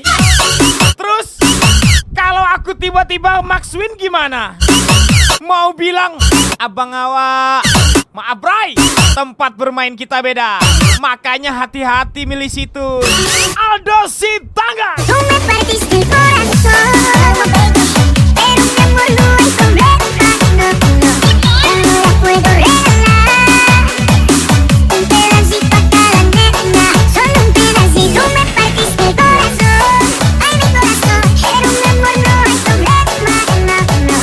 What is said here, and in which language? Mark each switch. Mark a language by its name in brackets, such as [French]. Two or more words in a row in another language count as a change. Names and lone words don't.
[Indonesian] Terus, kalau aku tiba-tiba Max Win gimana? Mau bilang, abang awak, maaf Bray, tempat bermain kita beda. Makanya hati-hati milih situ. Aldo Sitangga. [Spanish] Tú me partiste el corazón, pero mi amor no hay problema, no, no. Ahora puedo regalar un pedacito a cada nena, solo un pedacito. Tú me partiste el corazón, ay mi corazón, pero mi amor no hay problema, no, no.